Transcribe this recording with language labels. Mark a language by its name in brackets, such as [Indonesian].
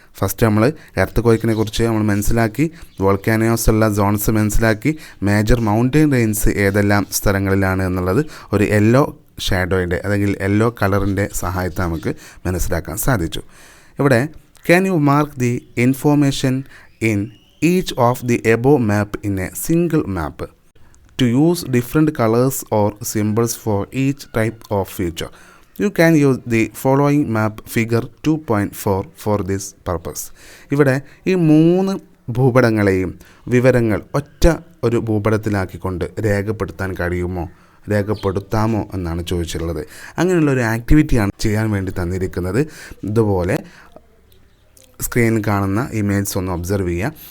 [Malayalam] First നമ്മൾ earth ക്വൈക്കിനെ കുറിച്ച് നമ്മൾ മനസ്സിലാക്കി, വോൾക്കാനോസ് ഉള്ള സോൺസ് മനസ്സിലാക്കി, മേജർ മൗണ്ടെയിൻ റെയിൻസ് ഏതെല്ലാം സ്ഥലങ്ങളിലാണ് എന്നുള്ളത് ഒരു യെല്ലോ ഷാഡോയുടെ അല്ലെങ്കിൽ യെല്ലോ കളറിൻ്റെ സഹായത്തെ നമുക്ക് മനസ്സിലാക്കാൻ സാധിച്ചു. ഇവിടെ [English] Can you mark the information in each of the above map in a single map to use different colors or symbols for each type of feature. You can use the following map figure 2.4 for this purpose. [Malayalam] ഇവിടെ ഈ 3 ഭൂപടങ്ങളെയും വിവരങ്ങൾ ഒറ്റ ഒരു ഭൂപടത്തിലാക്കിക്കൊണ്ട് രേഖപ്പെടുത്താൻ കഴിയുമോ, രേഖപ്പെടുത്താമോ എന്നാണ് ചോദിച്ചിട്ടുള്ളത്. അങ്ങനെയുള്ള ഒരു ആക്ടിവിറ്റിയാണ് ചെയ്യാൻ വേണ്ടി തന്നിരിക്കുന്നത്. ഇതുപോലെ സ്ക്രീനിൽ കാണുന്ന ഇമേജ് ഒന്ന് ഒബ്സർവ് ചെയ്യുക.